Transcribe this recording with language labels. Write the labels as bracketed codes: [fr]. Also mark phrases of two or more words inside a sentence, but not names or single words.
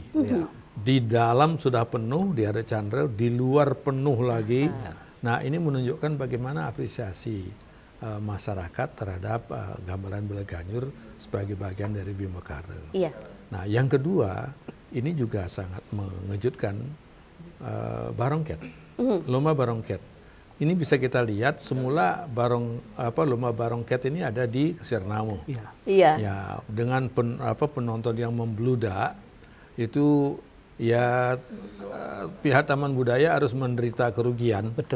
[id] Di dalam sudah penuh, di Ada Chandra, di luar penuh lagi. Nah, ini menunjukkan bagaimana apresiasi masyarakat terhadap gamelan Beleganjur sebagai bagian dari Wimbekara. Nah, yang kedua, ini juga sangat mengejutkan barongket, lomba barongket. Ini bisa kita lihat semula lomba barongket ini ada di Sirnamo. Ya, dengan penonton yang membludak itu ya pihak Taman Budaya harus menderita kerugian. Betul.